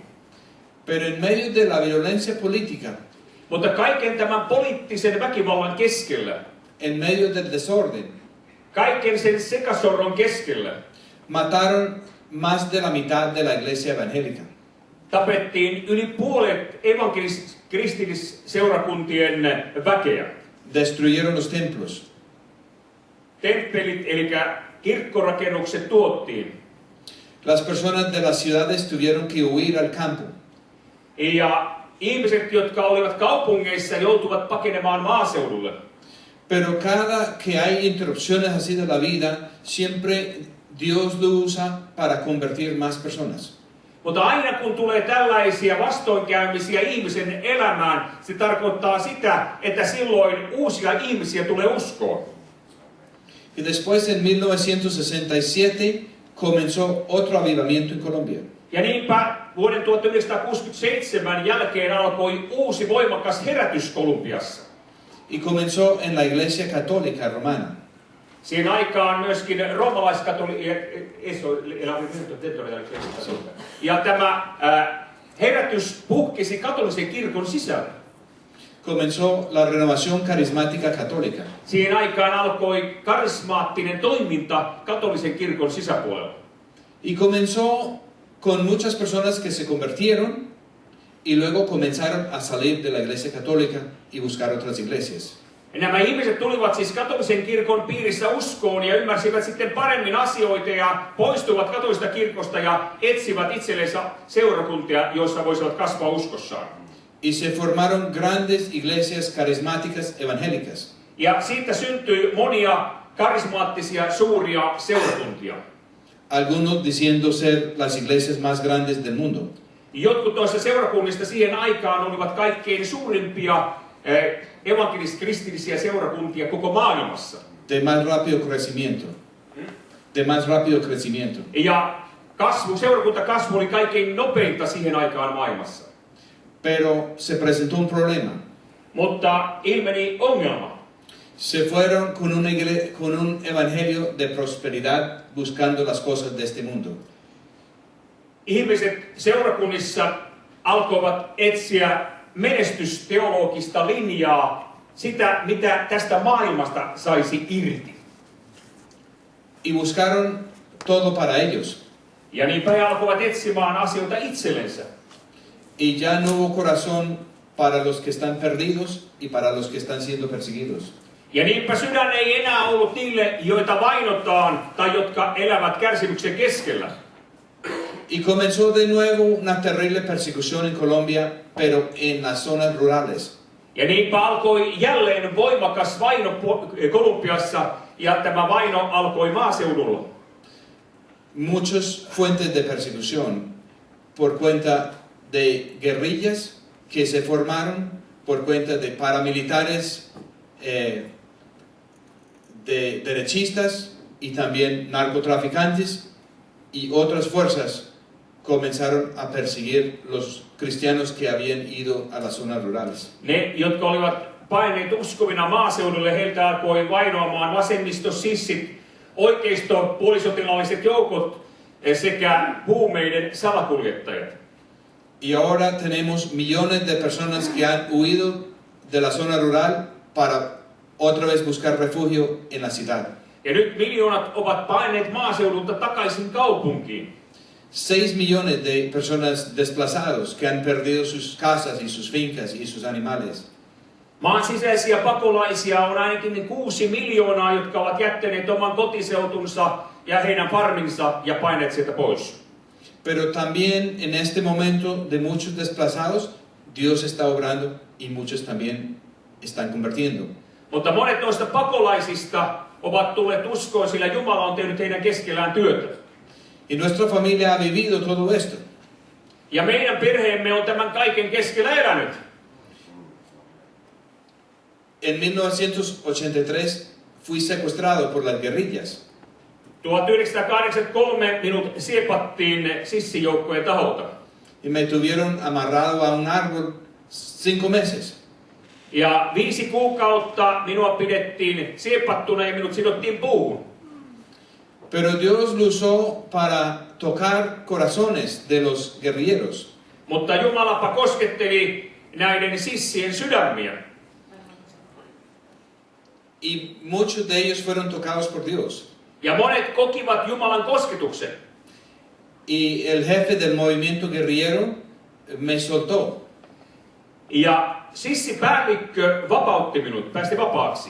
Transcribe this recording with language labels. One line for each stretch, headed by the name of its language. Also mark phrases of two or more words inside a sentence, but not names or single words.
Spanish: Pero en medio de la violencia política,
Finnish: Mutta kaiken tämän poliittisen väkivallan keskellä,
Spanish: en medio del desorden,
Finnish: kaiken sen sekasorron keskellä,
Spanish: mataron más de la mitad de la iglesia evangélica.
Finnish: tapettiin yli puolet evankelis-kristillisseurakuntien väkeä.
Spanish: Destruyeron los templos.
Finnish: Temppelit eli kirkkorakennukset tuottiin.
Spanish: Las personas de las ciudades tuvieron que huir al campo.
Finnish: Ja ihmiset, jotka olivat kaupungeissa, joutuvat pakenemaan maaseudulle.
Spanish: Pero cada que hay interrupciones así de la vida, siempre Dios lo usa para convertir más personas.
Finnish: Mutta aina kun tulee tällaisia vastoinkäymisiä ihmisen elämään, se tarkoittaa sitä, että silloin uusia ihmisiä tulee uskoon.
Spanish: Y después en 1967 comenzó otro avivamiento en Colombia.
Finnish: Ja niinpä vuoden 1967 jälkeen alkoi uusi voimakas herätys Kolumbiassa.
Spanish: Y comenzó en la iglesia católica romana.
Finnish: Siihen aikaan myöskin ja tämä herätys puhkesi katolisen kirkon sisällä.
Spanish: Comenzó la renovación carismática católica.
Finnish: Siihen aikaan alkoi karismaattinen toiminta katolisen kirkon sisäpuolella.
Spanish: Y comenzó con muchas personas que se convirtieron y luego comenzaron a salir de la iglesia católica y buscar otras iglesias.
Finnish: Nämä ihmiset tulivat siis katolisen kirkon piirissä uskoon ja ymmärsivät sitten paremmin asioita ja poistuivat katolisesta kirkosta ja etsivät itsellensä seurakuntia, joissa voisivat kasvaa uskossaan.
Spanish: Y se formaron grandes iglesias carismáticas evangélicas.
Finnish: Ja siitä syntyi monia karismaattisia suuria seurakuntia.
Spanish: Algunos diciendo ser las iglesias más grandes del mundo.
Finnish: Jotkut noista seurakunnista siihen aikaan olivat kaikkein suurimpia evankelis-kristillisiä seurakuntia koko maailmassa.
Spanish: De más rápido crecimiento. De más rápido crecimiento.
Finnish: Ja seurakuntakasvu oli kaikkein nopeinta siihen aikaan maailmassa.
Spanish: Pero se presentó un problema.
Finnish: Mutta ilmeni ongelma.
Spanish: Se fueron con un evangelio de prosperidad buscando las cosas de este mundo.
Finnish: Ihmiset seurakunnissa alkoivat etsiä menestysteologista linjaa, sitä mitä tästä maailmasta saisi irti.
Spanish: Y buscaron todo para ellos.
Finnish: Ja niinpä he alkoivat etsimään asioita itsellensä.
Spanish: Y ya no hubo corazón para los que están perdidos y para los que están siendo perseguidos.
Finnish: Ja niinpä sydän ei enää ollut niille, joita vainotaan tai jotka elävät kärsimyksen keskellä.
Spanish: Y comenzó de nuevo una terrible persecución en Colombia, pero en las zonas rurales.
Finnish: Ja niinpä alkoi jälleen voimakas vaino Kolumbiassa, ja tämä vaino alkoi maaseudulla.
Spanish: Muchas fuentes de persecución por cuenta de guerrillas que se formaron, por cuenta de paramilitares, de derechistas y también narcotraficantes y otras fuerzas comenzaron a perseguir los cristianos que habían ido a las zonas rurales.
Finnish: Ne, jotka olivat paineet uskovina maaseudulle, heiltä alkoi vainoamaan vasemmistosissit, oikeisto-puolisotilaalliset joukot sekä huumeiden salakuljettajat.
Spanish: Y ahora tenemos millones de personas que han huido de la zona rural para otra vez buscar refugio en la ciudad.
Finnish: Ja nyt miljoonat ovat paineet maaseudulta takaisin kaupunkiin.
Spanish: 6 millones de personas desplazados que han perdido sus casas y sus fincas y sus animales.
Finnish: Maan sisäisiä pakolaisia on ainakin 6 miljoonaa, jotka ovat jättäneet oman kotiseutunsa ja heidän farminsa ja paineet sieltä pois.
Spanish: Pero también en este momento de muchos desplazados, Dios está obrando y muchos también están convirtiendo.
Finnish: Mutta monet noista pakolaisista ovat tulleet uskoon, sillä Jumala on tehnyt heidän keskellään työtä.
Spanish: Y nuestra familia ha vivido todo esto.
Finnish: Ja meidän perheemme on tämän kaiken keskellä elänyt.
Spanish: En 1983 fui secuestrado por las guerrillas.
Finnish: 1983 minut siepattiin sissijoukkojen taholta.
Spanish: Y me tuvieron amarrado a un árbol 5 meses.
Finnish: Ja 5 kuukautta minua pidettiin siepattuna ja minut sidottiin puuhun.
Spanish: Pero Dios lo usó para tocar corazones de los guerrilleros.
Finnish: Mutta Jumalapa kosketteli näiden sissien sydämiä.
Spanish: Y muchos de ellos fueron tocados por Dios.
Finnish: Ja monet kokivat Jumalan kosketuksen.
Spanish: Y el jefe del movimiento guerrillero me soltó.
Finnish: Ja sissipäällikkö vapautti minut, päästi vapaaksi.